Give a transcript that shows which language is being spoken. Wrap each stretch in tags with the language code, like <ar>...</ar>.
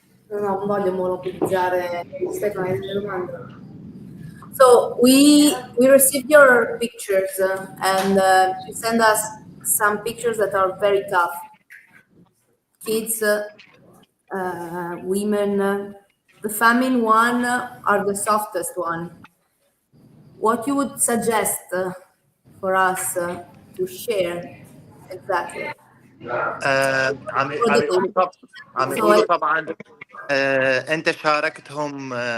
<it>No, non voglio monopolizzare. Stefano, hai delle domande?</it> <en>So we received your pictures and you send us some pictures that are very tough. Kids, women, the famine one are the softest one. What you would suggest for us to share exactly?</en> <ar>عم يقولوا طب عم يقولوا طبعا انت شاركتهم.</ar>